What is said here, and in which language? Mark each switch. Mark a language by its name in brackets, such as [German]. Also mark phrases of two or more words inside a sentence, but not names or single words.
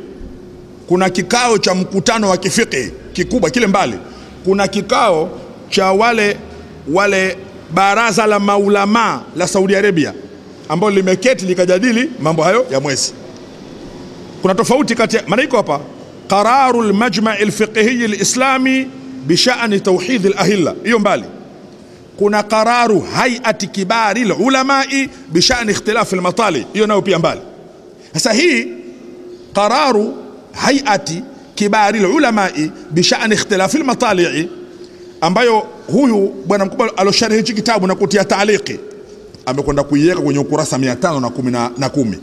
[Swahili] Kuna kikao cha mkutano wa kifiqhi kikubwa kile mbali, kuna kikao cha wale baraza la maulama la Saudi Arabia ambao limeketi likajadili mambo hayo ya mwezi. Kuna tofauti kati, maana iko hapa [Arabic] قرار المجمع الفقهي الإسلامي بشأن توحيد الأهلة, [Swahili] hiyo mbali. [Arabic] Kuna قرار هيئة كبار العلماء بشأن اختلاف المطالع, [Swahili] hiyo nayo pia mbali. Sasa hii [Arabic] قرار هيئة كبار العلماء بشأن اختلاف المطالع, [Swahili] ambayo huyu bwana mkubwa alosharhi hichi kitabu na kutia taaliki amekwenda kuiweka kwenye ukurasa 510.